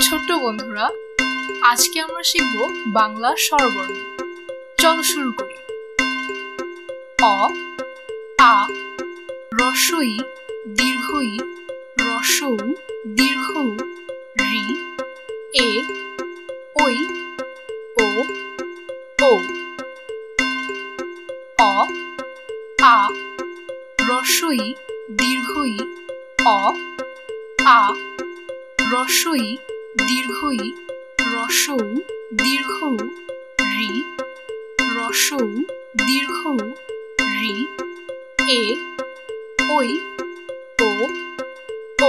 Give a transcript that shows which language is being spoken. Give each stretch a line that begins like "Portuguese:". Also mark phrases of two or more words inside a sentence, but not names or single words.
Bangla: ছোট্ট বন্ধুরা, আজকে আমরা শিখব বাংলা স্বরবর্ণ। চলো শুরু করি। অ, আ, রস্বই, দীর্ঘই, রস্বউ, দীর্ঘউ, ঋ, এ, ঐ, ও, ঔ। অ, আ, রস্বই, দীর্ঘই, অ, আ, রস্বই, দীর্ঘই, রস্বউ, দীর্ঘউ, ঋ, রস্বউ, দীর্ঘউ, ঋ, এ, ঐ, ও, ঔ।